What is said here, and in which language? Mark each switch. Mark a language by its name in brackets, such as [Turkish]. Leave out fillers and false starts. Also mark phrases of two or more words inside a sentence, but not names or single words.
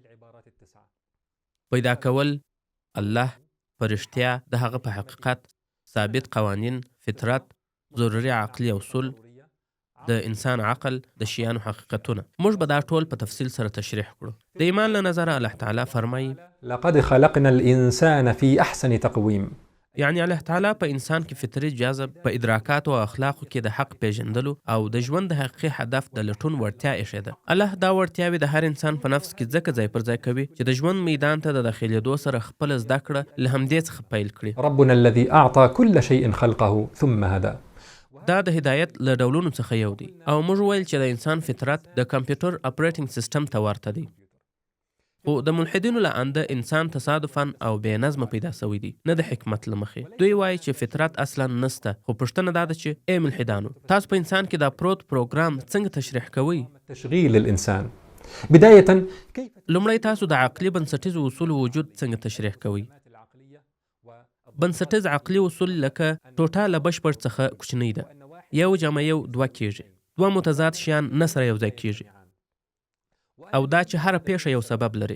[Pashto] پیدا کول، الله، فرشتیا، د هغه په حقیقت، ثابت قوانین، فطرت، ضروري عقلي اصول، د انسان عقل، د شیانو حقیقتونه. موږ به دا ټول په تفصیل سره تشریح کړو. د ایمان له نظره الله تعالی فرمایي: [Arabic] لقد خلقنا الإنسان في أحسن تقويم. [Pashto] یعنی الله تعالی په انسان کې فطري جذب، په ادراکات او اخلاقو کې د حق پیژندلو او د ژوند د حقیقي هدف د لټون وړتیا ایښې ده. الله دا وړتیاوې د هر انسان په نفس کې ځکه ځای پر ځای کوي چې د ژوند میدان ته د داخلېدو سره خپل زده کړه له همدې څخه پیل کړي. [Arabic] ربنا الذي أعطى كل شيء خلقه ثم هدى. [Pashto] دا د هدایت له ډولونو څخه یو دی او موږ ویل چې د انسان فطرت د [English] computer operating system [Pashto] ته ورته دی. خو د ملحدینو له انده انسان تصادفاً او بې نظمه پیدا سوی دی، نه د حکمت له مخې. دوی وایي چې فطرت اصلا نسته. خو پوښتنه دا ده چې ای ملحدانو، تاسو په انسان کې دا پروت پروګرام څنګه تشریح کوئ؟ [Arabic] تشغيل الإنسان. بداية [Pashto] لومړی تاسو د عقلي بنسټیزو اصولو وجود څنګه تشریح کوئ؟ بنسټیز عقلي اصول لکه ټوټه له بشپړ څخه کوچنۍ ده. یو جمع یو دوه کیږي. دوه متضاد شیان نه سره یو ځای کیږي. او دا چې هر پیښه یو سبب لري.